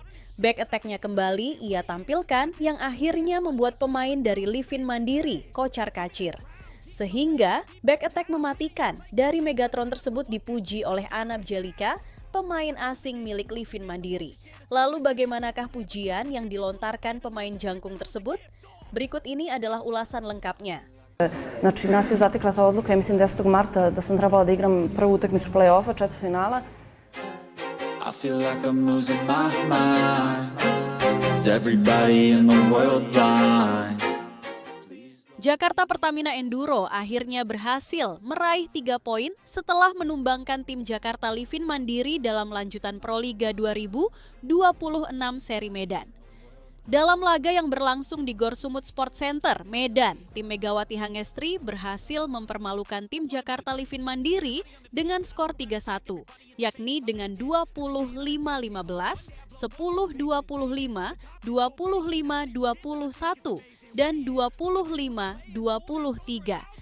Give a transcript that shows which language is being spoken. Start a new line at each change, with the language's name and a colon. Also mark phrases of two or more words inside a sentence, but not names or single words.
English: Back attack-
Indonesian: nya kembali ia tampilkan yang akhirnya membuat pemain dari Livin Mandiri kocar-kacir. Sehingga
English: back attack
Indonesian: mematikan dari Megatron tersebut dipuji oleh Ana Bjelica, pemain asing milik Livin Mandiri. Lalu bagaimanakah pujian yang dilontarkan pemain jangkung tersebut? Berikut ini adalah ulasan lengkapnya.
Serbian: Znači, nas je zatekla ta odluka, ja mislim 10. marta da sam trebala da igram prvu utakmicu play-offa, četvrtfinala.
English: I feel like I'm losing my mind. Is everybody in the world blind?
Indonesian: Jakarta Pertamina Enduro akhirnya berhasil meraih 3 poin setelah menumbangkan tim Jakarta Livin Mandiri dalam lanjutan Proliga 2026 seri Medan. Dalam laga yang berlangsung di Gor Sumut Sport Center, Medan, tim Megawati Hangestri berhasil mempermalukan tim Jakarta Livin Mandiri dengan skor 3-1, yakni dengan 25-15, 10-25, 25-21, dan 25-23.